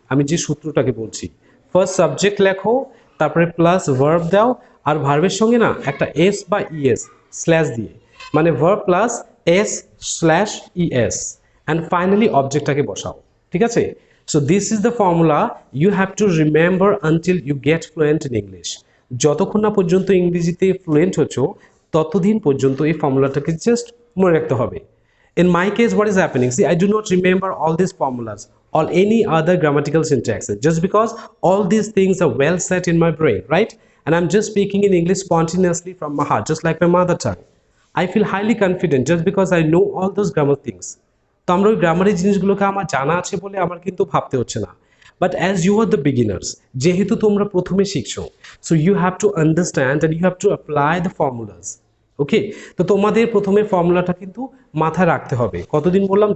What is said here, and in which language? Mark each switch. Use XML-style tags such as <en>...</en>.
<bn>আমি যে সূত্রটাকে বলছি, ফার্স্ট সাবজেক্ট লেখো, তারপরে প্লাস ভার্ব দাও, আর ভার্বের সঙ্গে না একটা এস বা ইএস স্ল্যাশ দিয়ে, মানে verb plus S slash ES, and finally অবজেক্টটাকে বসাও, ঠিক আছে?</bn> <en>So this is the formula you have to remember until you get fluent in English.</en> <bn>যতক্ষণ না পর্যন্ত ইংরেজিতে ফ্লুয়েন্ট হচ্ছ, ততদিন পর্যন্ত এই ফর্মুলাটাকে জাস্ট মনে রাখতে হবে।</bn> <en>In my case, what is happening? See, I do not remember all these formulas or any other grammatical syntaxes just because all these things are well set in my brain, right? And I'm just speaking in English spontaneously from my heart, just like my mother tongue. I feel highly confident just because I know all those grammar things.</en> <bn>তো আমরা ওই গ্রামারের জিনিসগুলোকে আমার জানা আছে বলে আমার কিন্তু ভাবতে হচ্ছে না।</bn> <en>but as you are the beginners,</en> <bn>যেহেতু তোমরা প্রথমে শিখছো,</bn> <en>So you have to understand and you have to apply the formulas.</en> <bn>ওকে, তো তোমাদের প্রথমে ফর্মুলাটা কিন্তু মাথায় রাখতে হবে। কতদিন বললাম?</bn>